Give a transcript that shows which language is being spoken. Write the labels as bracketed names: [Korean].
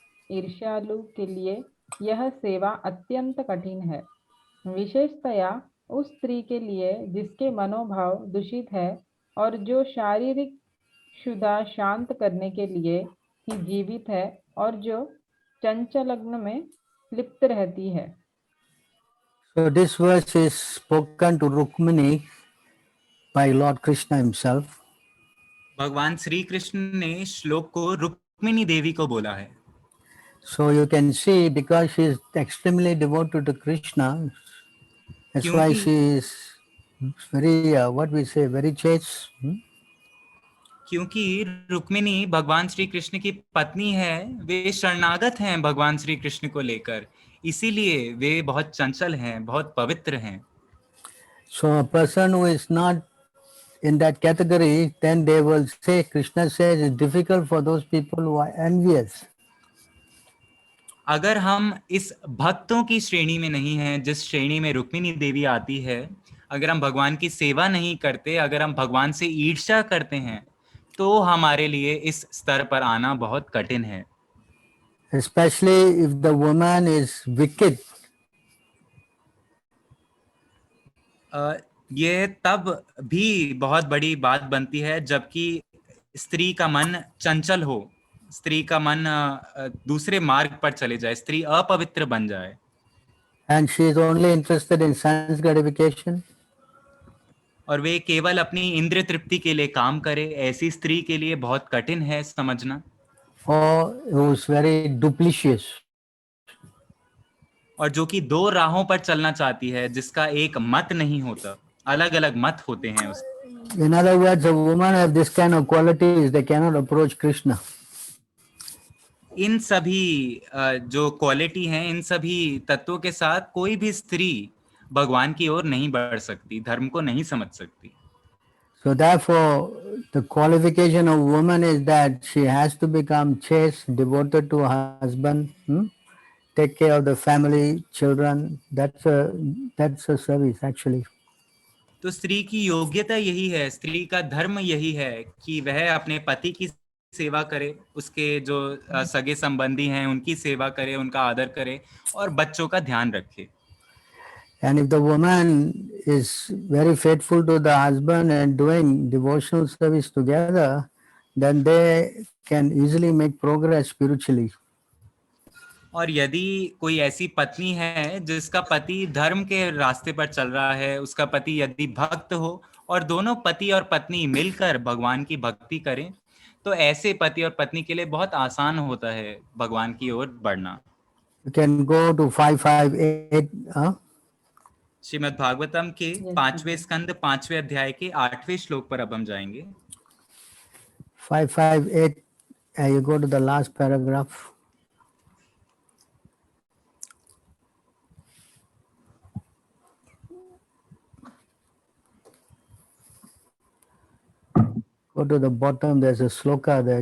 [Hindi] ईर्ष्यालु के लिए यह सेवा अत्यंत कठिन है, विशेषतया उस स्त्री के लिए जिसके मनोभाव दूषित है और जो शारीरिक क्षुधा शांत करने के लिए ही जीवित है और जो चंचलग्न में लिप्त रहती है। [English] So this verse is spoken to Rukmini by Lord Krishna himself. [Hindi] भगवान श्री कृष्ण ने श्लोक को रुक्मिणी देवी को बोला है। [English] So you can see, because she is extremely devoted to Krishna, that's why [Hindi] क्योंकि- [English] she is very, what we say, very chaste. [Hindi] क्योंकि रुक्मिणी भगवान श्री कृष्ण की पत्नी है, वे शरणागत हैं भगवान श्री कृष्ण को लेकर, इसीलिए वे बहुत चंचल हैं, बहुत पवित्र हैं। [English] So a person who is not in that category, then they will say, Krishna says it's difficult for those people who are envious. [Hindi] अगर हम इस भक्तों की श्रेणी में नहीं हैं, जिस श्रेणी में रुक्मिणी देवी आती है, अगर हम भगवान की सेवा नहीं करते, अगर हम भगवान से ईर्ष्या करते हैं, तो हमारे लिए इस स्तर पर आना बहुत कठिन है। [English] Especially if the woman is wicked. [Hindi] ये तब भी बहुत बड़ी बात बनती है जबकि स्त्री का मन चंचल हो, स्त्री का मन दूसरे मार्ग पर चले जाए, स्त्री अपवित्र बन जाए। [English] And she is only interested in sense gratification. [Hindi] और वे केवल अपनी इंद्रिय तृप्ति के लिए काम करे, ऐसी स्त्री के लिए बहुत कठिन है समझना। [English] Or who is very duplicitous. [Hindi] और जो कि दो राहों पर चलना चाहती है, जिसका एक मत नहीं होता, अलग अलग मत होते हैं उस। [English] In other words, a woman have this kind of qualities, they cannot approach Krishna. [Hindi] इन सभी जो क्वालिटी हैं, इन सभी तत्वों के साथ कोई भी स्त्री भगवान की ओर नहीं बढ़ सकती, धर्म को नहीं समझ सकती। [English] So therefore, the qualification of woman is that she has to become chaste, devoted to her husband, take care of the family, children. That's a service actually. [Hindi] तो स्त्री की योग्यता यही है, स्त्री का धर्म यही है कि वह अपने पति की सेवा करे, उसके जो सगे संबंधी हैं उनकी सेवा करे, उनका आदर करे और बच्चों का ध्यान रखे। [English] And if the woman is very faithful to the husband and doing devotional service together, then they can easily make progress spiritually. [Hindi] और यदि कोई ऐसी पत्नी है जिसका पति धर्म के रास्ते पर चल रहा है, उसका पति यदि भक्त हो और दोनों पति और पत्नी मिलकर भगवान की भक्ति करें, तो ऐसे पति और पत्नी के लिए बहुत आसान होता है भगवान की ओर बढ़ना। [English] You can go to 558. [Hindi] Shrimad Bhagavatam के 5वें स्कंद 5वें अध्याय के 8वें श्लोक पर अब हम जाएंगे। [English] 558. You go to the last paragraph. Go to the bottom, there's a sloka there.